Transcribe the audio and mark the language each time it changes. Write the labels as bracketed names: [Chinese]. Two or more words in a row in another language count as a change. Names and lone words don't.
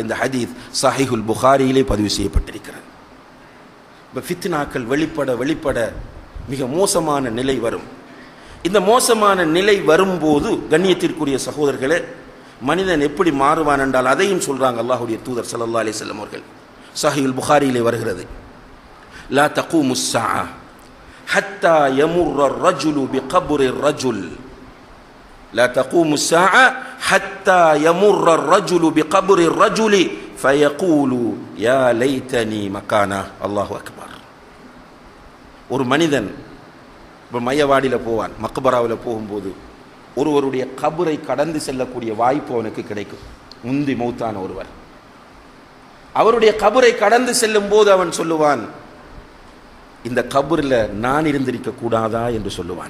[Tamil] இந்த ஹதீஸ் சஹீஹுல் புகாரியிலே பதிவு செய்யப்பட்டிருக்கிறது. ஃபித்னாக்கள் வெளிப்பட வெளிப்பட மிக மோசமான நிலை வரும். இந்த மோசமான நிலை வரும்போது கண்ணியத்திற்குரிய சகோதரர்களே, மனிதன் எப்படி மாறுவான் என்றால் அதையும் சொல்றாங்க அல்லாஹ்வுடைய தூதர் [Arabic] صلى الله عليه وسلم [Tamil] அவர்கள். சஹீஹுல் புகாரியிலே வருகிறது, [Arabic] لا تقوم الساعة حتى يمر الرجل بقبر الرجل لا تقوم الساعة حتى يمر الرجل بقبر الرجل فيقول يا ليتني مكانه. الله أكبر. [Tamil] ஒரு மனிதன் இப்போ மையவாடியில் போவான், மக்பராவில் போகும்போது ஒருவருடைய கபரை கடந்து செல்லக்கூடிய வாய்ப்பு அவனுக்கு கிடைக்கும். முந்தி மௌத்தான ஒருவர் அவருடைய கபரை கடந்து செல்லும் போது அவன் சொல்லுவான், இந்த கபரில் நான் இருந்திருக்க கூடாதா என்று சொல்லுவான்.